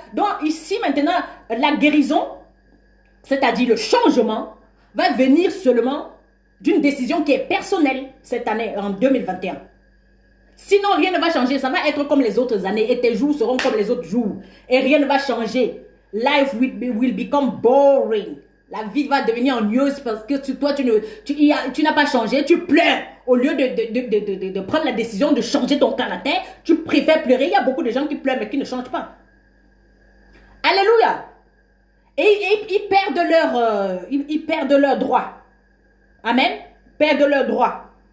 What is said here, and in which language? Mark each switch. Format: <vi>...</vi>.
<fr>Donc ici maintenant, la guérison, c'est-à-dire le changement, va venir seulement d'une décision qui est personnelle cette année, en 2021. Sinon, rien ne va changer. Ça va être comme les autres années et tes jours seront comme les autres jours. Et rien ne va changer.</fr> <en>Life will become boring.</en> <fr>La vie va devenir ennuyeuse parce que toi, tu n'as pas changé. Tu pleures. Au lieu de prendre la décision de changer ton caractère, tu préfères pleurer. Il y a beaucoup de gens qui pleurent mais qui ne changent pas. Alléluia. Et ils perdent leurs droits. Amen. Perdent leurs droits.</fr>